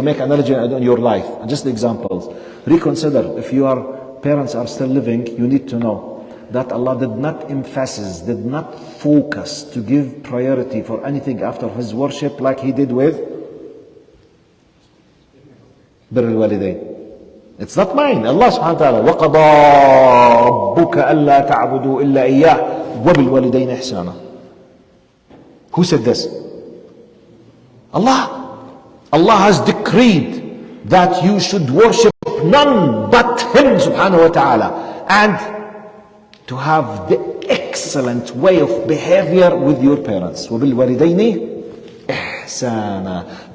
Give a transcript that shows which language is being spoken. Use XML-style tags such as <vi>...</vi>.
<en>You make analogy in your life, just examples. Reconsider. If your parents are still living, you need to know that Allah did not emphasize, did not focus to give priority for anything after His worship like He did with</en> <ar>بر الوالدين.</ar> <en>It's not mine.</en> <ar>Allah subhanahu wa ta'ala وَقَضَى رَبُّكَ أَلَّا تَعْبُدُوا إِلَّا إِيَّاهُ وَبِالْوَالِدَيْنِ إِحْسَانًا.</ar> <en>Who said this? Allah. Allah has decreed that you should worship none but Him subhanahu wa ta'ala, and to have the excellent way of behavior with your parents.</en> <ar>وَبِالْوَالِدَيْنِ إِحْسَانًا.</ar>